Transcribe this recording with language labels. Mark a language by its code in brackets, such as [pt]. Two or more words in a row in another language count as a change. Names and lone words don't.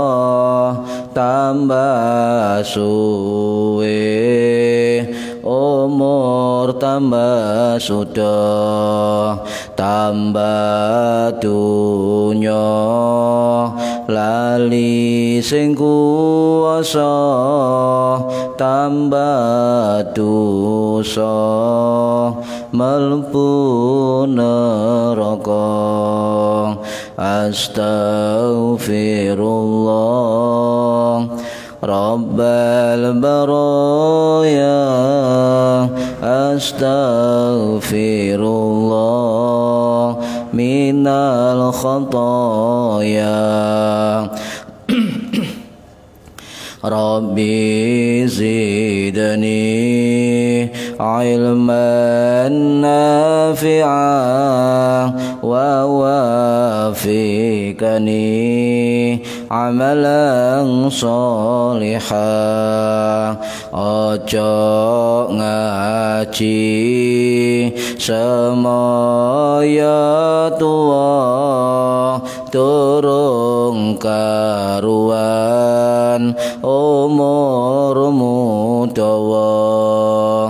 [jv] tambah suwe umur tambah sudah, tambah dunya lali sing kuwasa, tambah dosa mlebu neraka. [ar] أستغفر الله رب البرايا. أستغفر الله من الخطايا. رب زدني علماً نافعاً ووفقني عملاً صالحاً. [jv] Ojo ngaji semaya tua, durung karuan umurmu dawa.